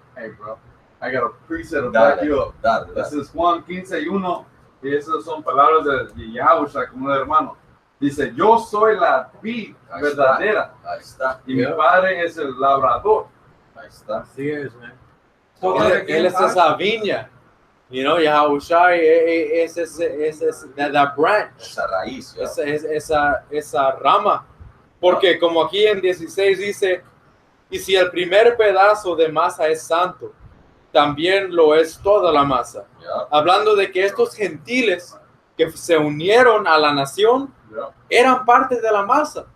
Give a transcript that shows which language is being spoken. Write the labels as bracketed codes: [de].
[en] Hey, bro, I got a preset to [es] Dale, [en] back you up. [es] dale. [en] This is [es] Juan 15:1, y esas son palabras de Yahweh, como un hermano. Dice, yo soy la vid Ahí verdadera, Ahí está, y mi padre es el labrador. ahí está. Así es, man. Todo de Él es esa viña. [en] You know, Yahushai es that branch. [es] Esa raíz, ¿ya? Esa rama. Porque como aquí en 16 dice, y si el primer pedazo de masa es santo, también lo es toda la masa. ¿Ya? Hablando de que estos gentiles que se unieron a la nación ¿Ya? eran parte de la masa.